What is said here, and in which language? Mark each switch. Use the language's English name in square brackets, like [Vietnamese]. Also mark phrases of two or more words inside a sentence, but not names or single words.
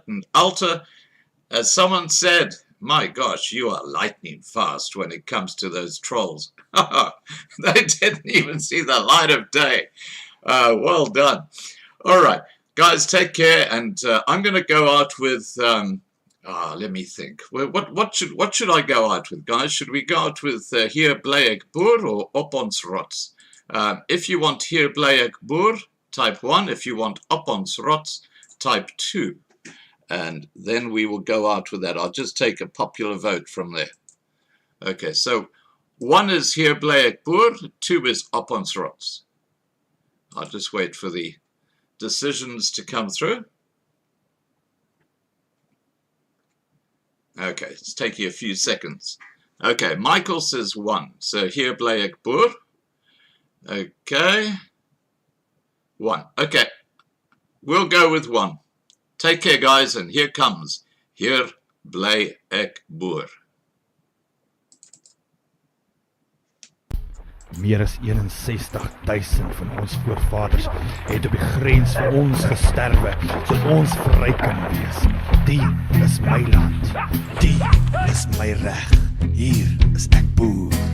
[English] And Alta, as someone said, my gosh, you are lightning fast when it comes to those trolls. They didn't even see the light of day. Well done. All right, guys, take care. And I'm going to go out with... let me think. What should I go out with, guys? Should we go out with Hier bly ek boer or Op ons rots? If you want Hier bly ek boer, type 1. If you want Op ons rots, type 2. And then we will go out with that. I'll just take a popular vote from there. Okay, so 1 is Hier bly ek boer, 2 is Op ons rots. I'll just wait for the decisions to come through. Okay, it's taking a few seconds. Okay, Michael says 1. So Hier bly ek boer. Okay. 1. Okay. We'll go with 1. Take care, guys, and here comes Hier bly ek boer. [Afrikaans] Meer as 61,000 van ons voorvaders het op die grens vir ons gesterwe, sodat ons vry kan wees. Die is my land, die is my reg, hier is ek boer.